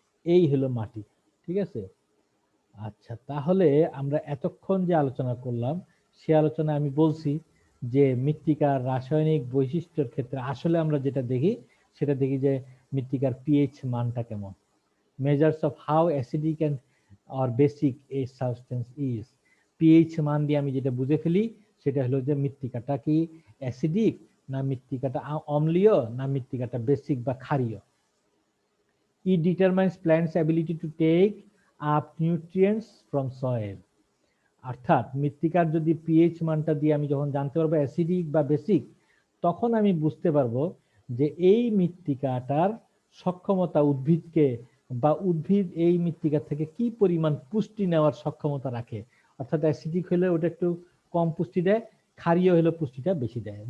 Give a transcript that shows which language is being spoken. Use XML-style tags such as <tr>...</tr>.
<bn>এই হলো মাটি, ঠিক আছে। আচ্ছা, তাহলে আমরা এতক্ষণ যে আলোচনা করলাম সে আলোচনায় আমি বলছি যে মৃত্তিকার রাসায়নিক বৈশিষ্ট্যের ক্ষেত্রে আসলে আমরা যেটা দেখি সেটা দেখি যে মৃত্তিকার পিএইচ মানটা কেমন,</bn> <en>measures of how acidic and or basic a substance is।</en> <bn>PH মান দিয়ে আমি যেটা বুঝে ফেলি সেটা হলো যে মৃত্তিকাটা কি অ্যাসিডিক, না মৃত্তিকাটা অম্লীয়, না মৃত্তিকাটা বেসিক বা ক্ষারীয়।</bn> <en>It determines plants ability to take up nutrients from soil।</en> <bn>অর্থাৎ মৃত্তিকার যদি পিএইচ মানটা দিয়ে আমি যখন জানতে পারবো অ্যাসিডিক বা বেসিক, তখন আমি বুঝতে পারবো যে এই মৃত্তিকাটার সক্ষমতা উদ্ভিদকে, বা উদ্ভিদ এই মৃত্তিকা থেকে কি পরিমাণ পুষ্টি নেওয়ার সক্ষমতা রাখে। অর্থাৎ অ্যাসিডিক হলে ওটা একটু কম পুষ্টি দেয়, ক্ষারীয় হলে পুষ্টিটা বেশি দেয়।</bn>